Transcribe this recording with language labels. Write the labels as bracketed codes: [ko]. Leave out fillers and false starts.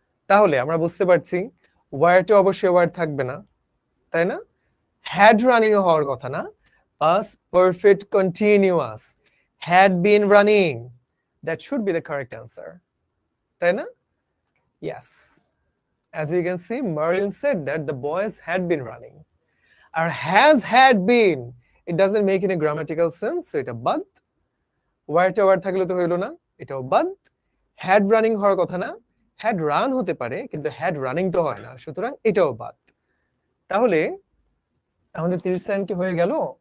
[bn] তাহলে আমরা বুঝতে পারছি ওয়ারটা অবশ্যই ওয়ার থাকবে না, তাই না? [en] Had running হওয়ার কথা না, past perfect continuous, had been running, that should be the correct answer, তাই না? Yes, as you can see, Merlin said that the boys had been running. আর has had been, it doesn't make any grammatical sense, so এটা বাদ। [bn] ওয়ারটা war থাকলে তো হইলো না, এটাও বাদ। হ্যাড রানিং হওয়ার কথা না, হ্যাড রান হতে পারে কিন্তু হ্যাড রানিং তো হয় না, সুতরাং এটাও বাদ। তাহলে আমাদের 30 লাইন কি হয়ে গেল?